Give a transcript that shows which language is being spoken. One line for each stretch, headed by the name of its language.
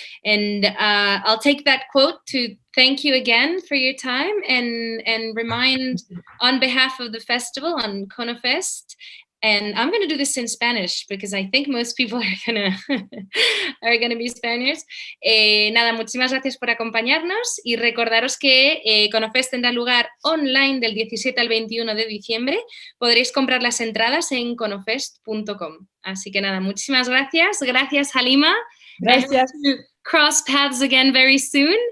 English: And I'll take that quote to thank you again for your time and remind on behalf of the festival, on Conofest. And I'm going to do this in Spanish because I think most people are gonna be Spaniards.
Spanish: Nada, muchísimas gracias por acompañarnos y recordaros que Conofest tendrá lugar online del 17 al 21 de diciembre. Podréis comprar las entradas en conofest.com. Así que nada, muchísimas gracias. Gracias, Halima. Gracias.
English: Cross paths again very soon.